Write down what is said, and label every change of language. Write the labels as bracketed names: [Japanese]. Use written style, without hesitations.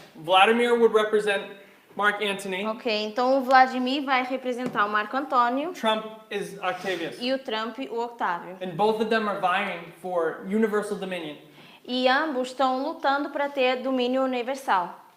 [English] Vladimir would represent Mark Antony. [Portuguese] Ok, então o Vladimir vai representar o Marco Antônio [English] Trump is Octavius. [Portuguese] e o Trump o Octávio. [English] And both of them are vying for universal dominion. [Portuguese] E ambos estão lutando para ter domínio universal.